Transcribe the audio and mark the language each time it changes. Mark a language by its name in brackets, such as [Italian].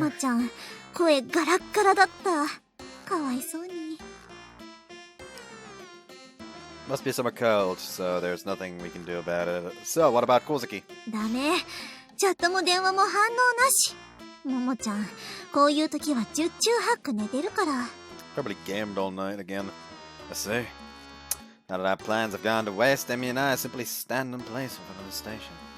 [Japanese] マちゃん、声ガラッガラだった。かわいそうに。 [English] Must be summer cold, so there's nothing we can do about it. So, what about Kozuki? [Japanese] ダメ。チャットも電話も反応なし。ももちゃん、こういう時は十中八九寝てるから。 [English] Probably gamed all night again. I see. Now that our plans have gone to waste, Emi and I simply stand in place in front of the station.